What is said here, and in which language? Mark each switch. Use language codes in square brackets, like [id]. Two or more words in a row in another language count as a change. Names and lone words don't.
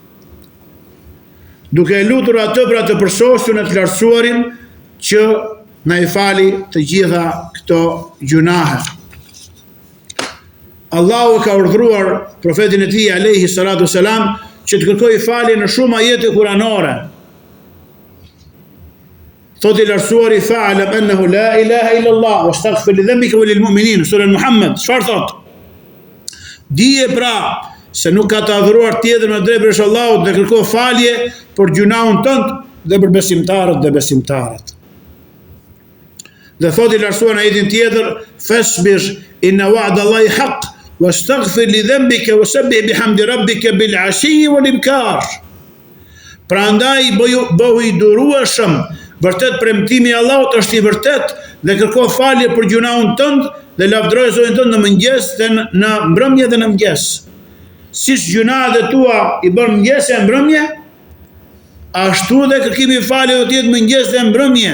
[sq] Duke lutur atë për atë përsosur në të lartësuarin që na i fali të gjitha këto gjunahe. Allahu ka urdhëruar profetin e tij [ar] عليه الصلاة والسلام [sq] që të kërkojë falje në shumë ajete kuranore. Thotë i lartësuari [ar] فاعلم أنه لا إله إلا الله واستغفر لذنبك وللمؤمنين, [sq] sura Muhammed. Çfarë thotë? Dije pra se nuk ka të adhuruar tjetër me drejt përveç Allahut dhe kërko falje për gjunahun tënd dhe për besimtarët dhe besimtarët. Dhe thotë i lartësuar në ajetin tjetër, [ar] فاصبر إن وعد الله حق واستغفر لذنبك وسبح بحمد ربك بالعشي والإبكار. [sq] Prandaj bëhu i durueshëm, vërtet premtimi i Allahut është i vërtet dhe kërko falje për gjunahun tënd dhe lavdëroje Zotin tënd në mëngjes dhe në mbrëmje dhe në mëngjes. Siç gjunahet e tua i bën mëngjes e mbrëmje, ashtu dhe kërkimi i faljes do të jetë mëngjes dhe mbrëmje.